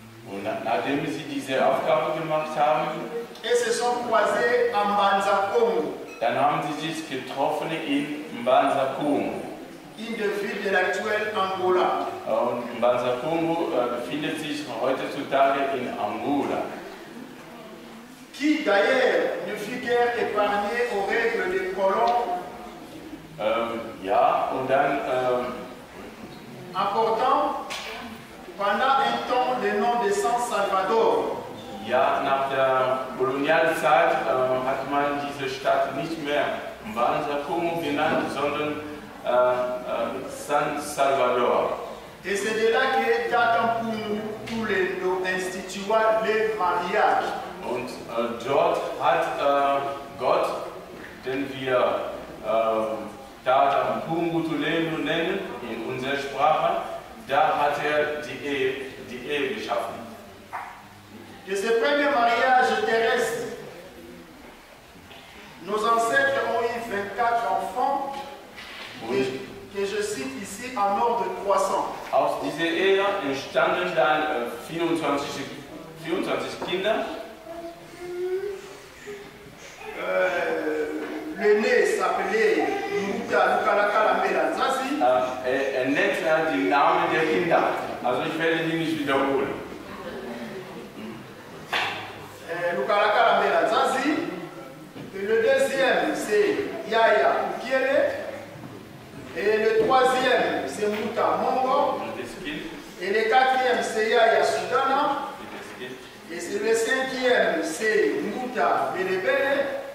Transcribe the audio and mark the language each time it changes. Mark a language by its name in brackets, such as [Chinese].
[German] Und nachdem sie diese Aufgabe gemacht haben, [French] et se sont croisés à Mbanza Congo. [German] Dann haben sie sich getroffen in Mbanza Congo. In der [French] ville de l'actuelle Angola. [German] Und Mbanza Congo befindet sich heutzutage in Angola. [French] Qui d'ailleurs ne fut guère épargné aux règles des colons. [German] Ja, und dann [French] apportant pendant un temps le nom de San Salvador. [German] Ja, nach der Kolonialzeit hat man diese Stadt nicht mehr Mbanza Congo genannt, sondern San Salvador. [French] Et c'est de là que datent pour nous tous les institua le mariage. [German] Und dort hat Gott, den wir Tata Pungutulenu nennen, in unserer Sprache, da hat er die Ehe geschaffen. [French] De ce premier mariage terrestre, nos ancêtres ont eu 24 enfants, que je cite ici en ordre croissant. [German] Aus dieser Ehe entstanden dann 24 Kinder. [French] L'aîné s'appelait Muta Lukalakala Melanzazi. [German] Nennt die Namen der Kinder. Also ich werde die nicht wiederholen. Lukalakala Melanzazi. [French] Le deuxième c'est Yaya Ukiele. Et le troisième c'est Muta Mongo. Et le quatrième c'est Yaya Sudana. Et le cinquième c'est Muta Belebele.